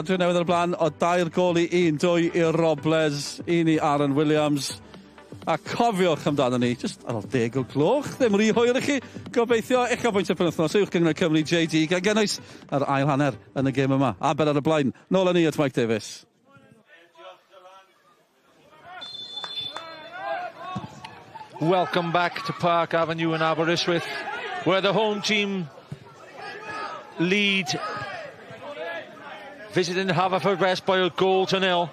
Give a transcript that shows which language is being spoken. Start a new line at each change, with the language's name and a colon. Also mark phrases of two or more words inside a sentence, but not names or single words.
Welsh: Dwi'n newydd ar blaen o 2 gol i 1, 2 i Robles, 1 i Aaron Williams. A cofiwch amdano ni, just ar ôl 10 o gloch, ddim rhy hwyr i chi. Gobeithio eich bwynt y penwythnos uwch gyngor Cymru JD, gan gynnwys yr ail hanner yn y gêm yma. Aber ar y blaen, nôl â ni at Mike Davies.
English: Welcome back to Park Avenue in Aberystwyth, where the home team lead, visiting Haverfordwest by a 1-0.